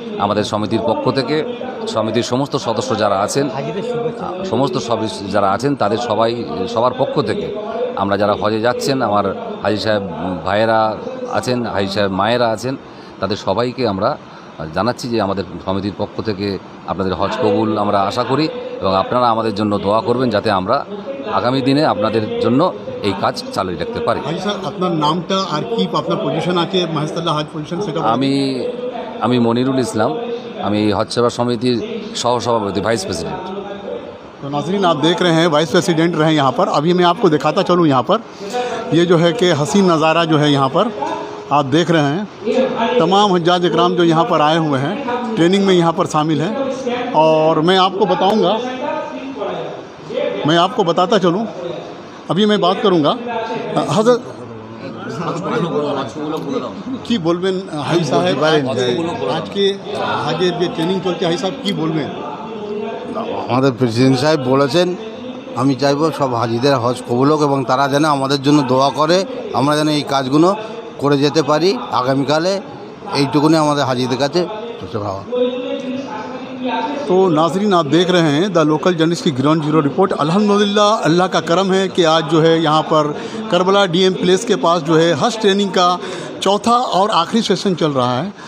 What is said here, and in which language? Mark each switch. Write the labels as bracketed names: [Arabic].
[Bangla] আমাদের সমিতির পক্ষ থেকে, সমিতির সমস্ত সদস্য যারা আছেন, সমস্ত যারা আছেন তাদের সবার পক্ষ থেকে আমরা যারা হজে যাচ্ছেন, আমার হাজি সাহেব ভাইয়েরা আছেন, হাজি সাহেব মায়েরা আছেন, তাদের সবাইকে আমরা জানাচ্ছি যে আমাদের সমিতির পক্ষ থেকে আপনাদের হজ কবুল আমরা আশা করি এবং আপনারা আমাদের জন্য দোয়া করবেন যাতে আমরা আগামী দিনে আপনাদের জন্য এই কাজ চালিয়ে রাখতে পারি। হাজি স্যার, আপনার নামটা আর কি আপনার পজিশন আছে মহেশতলা হজ পজিশন সেটা? আমি মনিরুল ইসলাম, আমি হজ সেবা সমিতির সহসভাপতি, ভাইস प्रेसिडेंट। [Hindi] तो नाज़रीन, आप देख रहे हैं वाइस प्रेसिडेंट रहे यहाँ पर। अभी मैं आपको दिखाता चलूँ यहाँ पर, ये जो है कि हसीन नज़ारा जो है यहाँ पर आप देख रहे हैं। तमाम हज्जाज इकराम जो यहाँ पर आए हुए हैं ट्रेनिंग में यहाँ पर शामिल हैं। और मैं आपको बताऊँगा, मैं आपको बताता चलूँ, अभी मैं बात करूँगा हज़रत [Bangla] কি বলবেন হাজি সাহেব আজকে হাজের যে ট্রেনিং চলছে, হাজি সাহেব কি বলবেন? আমাদের প্রেসিডেন্ট সাহেব বলেছেন, আমি চাইব সব হাজিদের হজ কবুল হোক এবং তারা যেন আমাদের জন্য দোয়া করে, আমরা যেন এই কাজগুলো করে যেতে পারি আগামীকালে। এইটুকুনি আমাদের হাজিদের কাছে চাওয়া। [Hindi] तो नाज़रीन, आप देख रहे हैं द लोकल जर्नलिस्ट की ग्राउंड जीरो रिपोर्ट। अल्हम्दुलिल्लाह, अल्लाह का करम है कि आज जो है यहाँ पर करबला डीएम प्लेस के पास जो है हज ट्रेनिंग का चौथा और आखिरी सेशन चल रहा है।